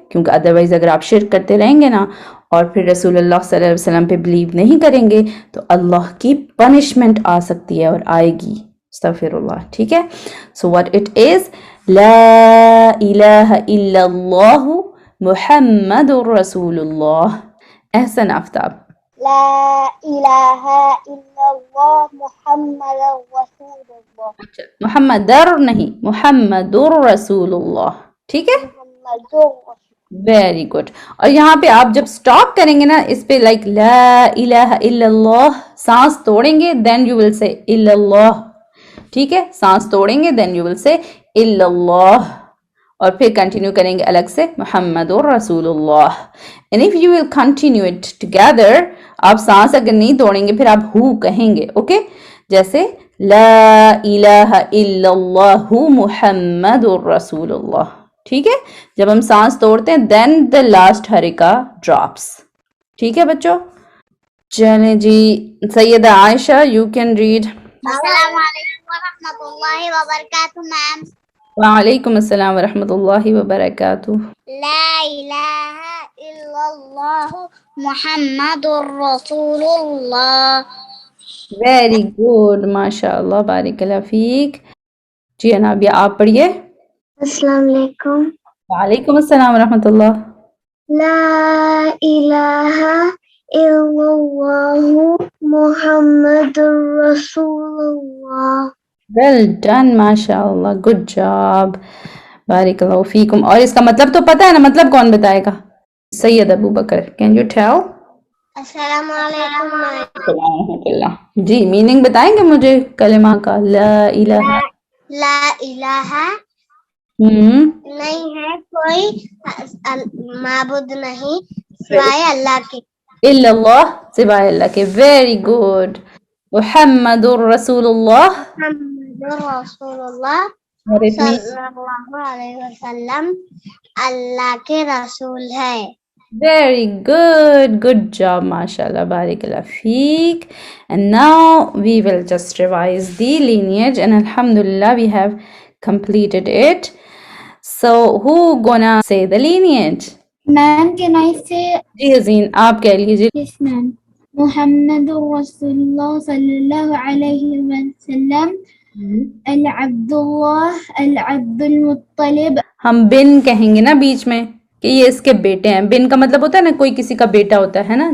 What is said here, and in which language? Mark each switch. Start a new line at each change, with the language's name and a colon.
Urdu: کیونکہ ادروائز اگر آپ شرک کرتے رہیں گے نا اور پھر رسول اللہ صلی اللہ علیہ وسلم پہ بلیو نہیں کریں گے تو اللہ کی پنشمنٹ آ سکتی ہے اور آئے گی. استغفر اللہ، ٹھیک ہے.
English: so what it is,
Arabic: لا الہ الا اللہ محمد رسول اللہ.
Urdu: احسن آفتاب.
Arabic: لا إله إلا الله محمد رسول الله.
Urdu: محمدر نہیں، محمدر رسول اللہ، ٹھیک ہے؟
Arabic: محمد رسول.
English: Very good.
Urdu: اور یہاں پہ آپ جب سٹاپ کریں گے نا اس پہ لائک
Arabic: لا الہ الا اللہ،
Urdu: سانس توڑیں گے
English: then you will say
Urdu: الا اللہ، ٹھیک ہے؟ سانس توڑیں گے دین یو ول سے الا اللہ، اور پھر کنٹینیو کریں گے الگ سے محمد رسول اللہ.
English: and if you will continue it together,
Urdu: آپ سانس اگر نہیں توڑیں گے پھر آپ ہو کہیں گے، اوکے؟ جیسے
Arabic: لا الہ الا اللہ محمد رسول اللہ،
Urdu: ٹھیک ہے؟ جب ہم سانس توڑتے ہیں
English: then the last حرکہ drops,
Urdu: ٹھیک ہے بچوں؟ چلیں جی سیدہ عائشہ
English: You can read.
Arabic: السلام علیکم ورحمۃ اللہ وبرکاتہ میم. وعلیکم السلام ورحمۃ اللہ وبرکاتہ. لا إله إلا الله محمد رسول الله.
English: very good,
Arabic: ماشاء اللہ، بارک اللہ فیک.
Urdu: جی انابیہ آپ پڑھیے.
Arabic: السلام علیکم. وعلیکم السلام ورحمۃ اللہ. لا إله إلا الله محمد رسول الله.
English: well done, ماشاء اللہ، good job,
Arabic: بارک اللہ فیکم.
Urdu: اور اس کا مطلب تو پتہ ہے نا؟ مطلب کون بتائے گا؟ سید ابو بکر،
English: Can you tell?
Arabic: السلام علیکم. رحمۃ اللہ.
Urdu: جی میننگ بتائیں گے مجھے کلمہ کا لا الہ؟ لا الہ نہیں ہے کوئی معبود نہیں سوائے اللہ کے. الا اللہ، سوائے اللہ کے.
English: Very good.
Arabic: محمد الرسول اللہ محمد رسول اللہ
English: اور it means
Urdu: صلی اللہ علیہ وسلم اللہ کے رسول ہے.
English: very good, good job, mashallah,
Arabic: barakallah feek.
English: And now we will just revise the lineage and alhamdulillah we have completed it. So who gonna say the lineage? Ma'am, can I say
Urdu: جی حسین آپ کہہ لیجیے.
English: yes, ma'am?
Arabic: محمد رسول اللہ صلی اللہ علیہ وسلم العبد اللہ العبد المطلب.
Urdu: ہم بن کہیں گے نا بیچ میں کہ یہ اس کے بیٹے ہیں. بن کا مطلب ہوتا ہے نا کوئی کسی کا بیٹا ہوتا ہے نا.